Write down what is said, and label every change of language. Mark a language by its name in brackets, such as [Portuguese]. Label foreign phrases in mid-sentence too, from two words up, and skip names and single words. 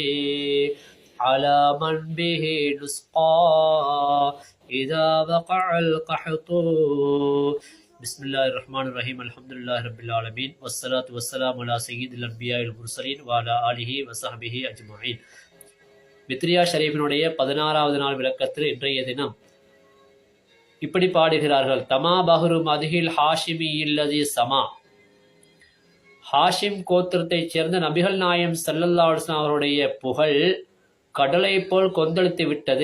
[Arabic] على من به نسقى إذا وقع القحط بسم الله الرحمن الرحيم الحمد لله رب العالمين والصلاة والسلام على سيد الأنبياء المرسلين وعلى آله وصحبه أجمعين. [Tamil] வித்ரியா ஷரீஃபினுடைய 16வது நாள் விளக்கத்தில் இன்றைய தினம் இப்படி பாடுகிறார்கள். [Arabic] طما بحر مديح الهاشمي الذي سما. [Tamil] ஹாஷிம் கோத்திரத்தைச் சேர்ந்த நபிகள் நாயம் [Arabic] صلى الله عليه وسلم [Tamil] அவருடைய புகழ் கடலை போல் கொந்தளித்து விட்டது.